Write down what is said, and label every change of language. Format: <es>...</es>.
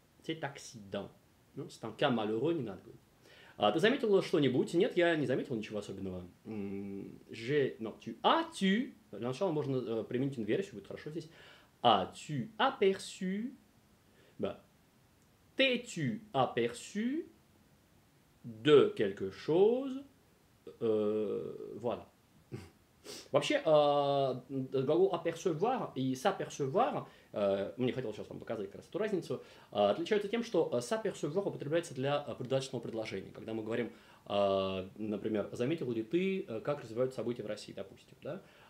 <ru>Ну,</ru> <fr>c'est un cas malheureux,</fr> <ru>не надо говорить. Ты заметил что-нибудь? Нет, я не заметил ничего особенного. Non, tu, для начала можно применить инверсию, будет хорошо здесь.</ru> <fr>As-tu aperçu, bah, t'es-tu aperçu de quelque chose, voilà.</fr> <ru>Вообще, глагол apercevoir и s'apercevoir, мне хотелось сейчас вам показать как раз эту разницу, отличаются тем, что s'apercevoir употребляется для придаточного предложения. Когда мы говорим, например, заметил ли ты, как развиваются события в России, допустим, да?</ru>